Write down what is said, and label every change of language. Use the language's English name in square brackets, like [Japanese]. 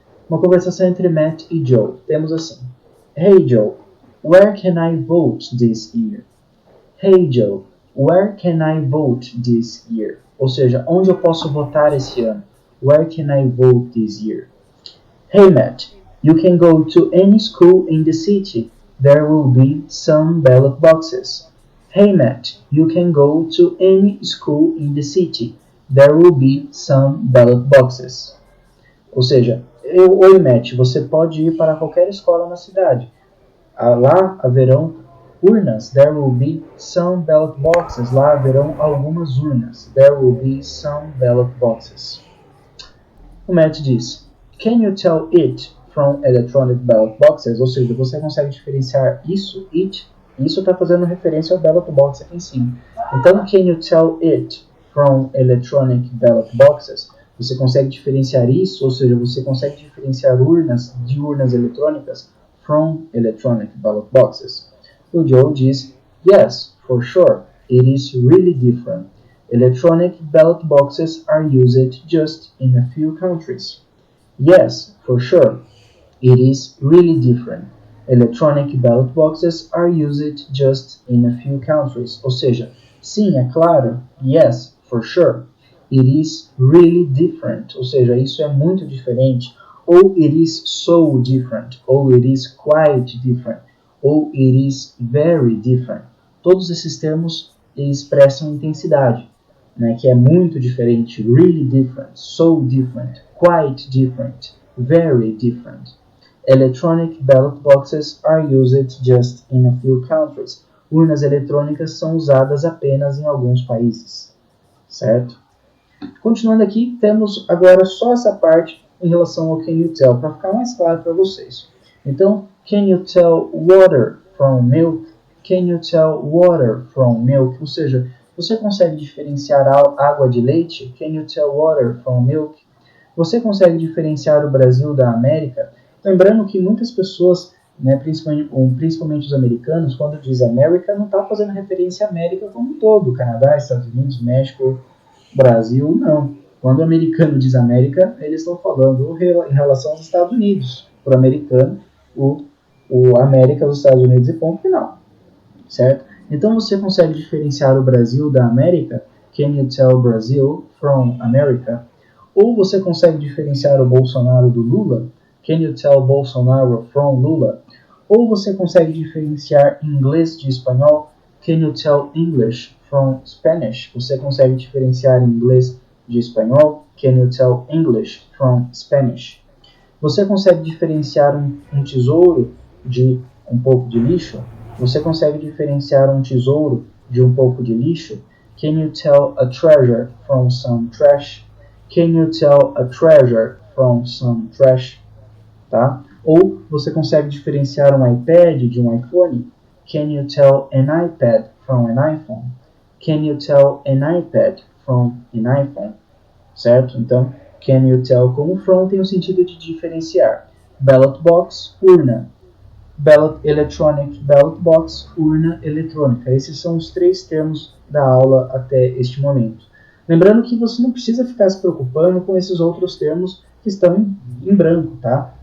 [Portuguese] Uma conversação entre Matt e Joe. Temos assim: [English] Hey Joe, where can I vote this year? Hey Joe, where can I vote this year? [Portuguese] Ou seja, onde eu posso votar esse ano? [English] Where can I vote this year? Hey Matt, you can go to any school in the city. There will be some ballot boxes. Hey Matt, you can go to any school in the city. There will be some ballot boxes. [Portuguese] Ou seja, oi Matt, você pode ir para qualquer escola na cidade. Lá haverão urnas. [English] There will be some ballot boxes. [Portuguese] Lá haverão algumas urnas. [English] There will be some ballot boxes. [Portuguese] O Matt diz: [English] Can you tell it from electronic ballot boxes? [Portuguese] Ou seja, você consegue diferenciar isso, [English] it? [Portuguese] Isso está fazendo referência ao ballot box aqui em cima. [English] Então, can you tell it from electronic ballot boxes? [Portuguese] Você consegue diferenciar isso, ou seja, você consegue diferenciar urnas de urnas eletrônicas [English] from electronic ballot boxes? [Portuguese] O Joe diz: [English] Yes, for sure. It is really different. Electronic ballot boxes are used just in a few countries. Yes, for sure. It is really different. Electronic ballot boxes are used just in a few countries. [Portuguese] Ou seja, sim, é claro. [English] Yes, for sure. It is really different. [Portuguese] Ou seja, isso é muito diferente. [English] Ou it is so different. Ou it is quite different. [Portuguese] Ou [English] it is very different. [Portuguese] Todos esses termos expressam intensidade, né, que é muito diferente, [English] really different, so different, quite different, very different. Electronic ballot boxes are used just in a few countries. [Portuguese] Urnas eletrônicas são usadas apenas em alguns países, certo? Continuando aqui, temos agora só essa parte em relação ao can you tell, para ficar mais claro para vocês. [English] Então, can you tell water from milk? Can you tell water from milk? [Portuguese] Ou seja, você consegue diferenciar água de leite? [English] Can you tell water from milk? [Portuguese] Você consegue diferenciar o Brasil da América? Lembrando que muitas pessoas, né, principalmente os americanos, quando diz América, não está fazendo referência à América como um todo. Canadá, Estados Unidos, México, Brasil, não. Quando o americano diz América, eles estão falando em relação aos Estados Unidos. Para o americano, o América, os Estados Unidos e ponto final. Certo? Então você consegue diferenciar o Brasil da América? [English] Can you tell Brazil from America? [Portuguese] Ou você consegue diferenciar o Bolsonaro do Lula? [English] Can you tell Bolsonaro from Lula? [Portuguese] Ou você consegue diferenciar inglês de espanhol? [English] Can you tell English from Spanish? [Portuguese] Você consegue diferenciar inglês de espanhol? [English] Can you tell English from Spanish? [Portuguese] Você consegue diferenciar um tesouro de um pouco de lixo? Você consegue diferenciar um tesouro de um pouco de lixo? [English] Can you tell a treasure from some trash? Can you tell a treasure from some trash? [Portuguese] Tá? Ou você consegue diferenciar um iPad de um iPhone? [English] Can you tell an iPad from an iPhone? Can you tell an iPad from an iPhone? [Portuguese] Certo? Então, can you tell como from tem o sentido de diferenciar. Ballot box, urna. Electronic ballot box, urna eletrônica. Esses são os 3 termos da aula até este momento. Lembrando que você não precisa ficar se preocupando com esses outros termos que estão em branco, tá?